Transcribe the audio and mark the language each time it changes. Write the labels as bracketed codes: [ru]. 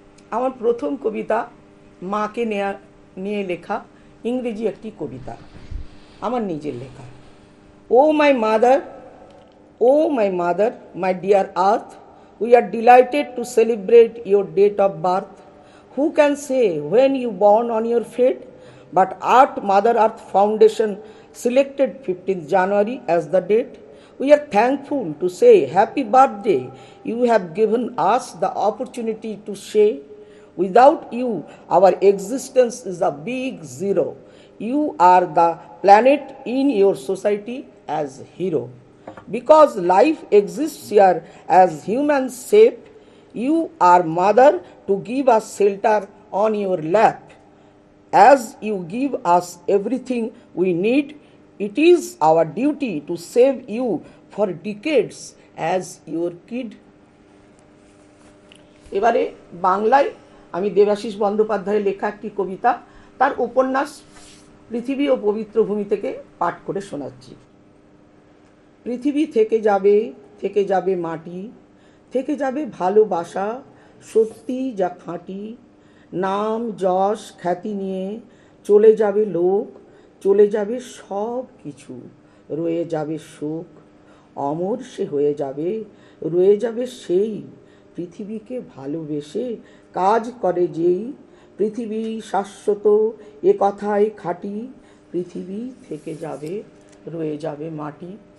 [bn] আমার প্রথম কবিতা মাকে নিয়ে লেখা ইংরেজি একটি কবিতা, আমার নিজের লেখা। [en] Oh my mother, oh my mother, my dear earth, we are delighted to celebrate your date of birth. Who can say when you born on your fate? But Mother Earth Foundation selected 15th January as the date. We are thankful to say happy birthday. You have given us the opportunity to say, without you, our existence is a big zero. You are the planet in your society as hero. Because life exists here as human shape, you are mother to give us shelter on your lap. As you give us everything we need, it is our duty to save you for decades as your kid. [bn] এবারে বাংলায় আমি দেবাশিস বন্দ্যোপাধ্যায়ের লেখা একটি কবিতা, তার উপন্যাস পৃথিবী ও পবিত্র ভূমি থেকে পাঠ করে শোনাচ্ছি। পৃথিবী থেকে যাবে মাটি, থেকে যাবে ভালোবাসা, সত্যি যা খাঁটি, নাম যশ খ্যাতি নিয়ে চলে যাবে লোক, চলে যাবে সব কিছু, রয়ে যাবে শোক, অমর সে হয়ে যাবে, রয়ে যাবে সেই পৃথিবীকে ভালোবেসে কাজ করে যেই, পৃথিবী শাশ্বত এ কথায় খাঁটি, পৃথিবী থেকে যাবে, রয়ে যাবে মাটি।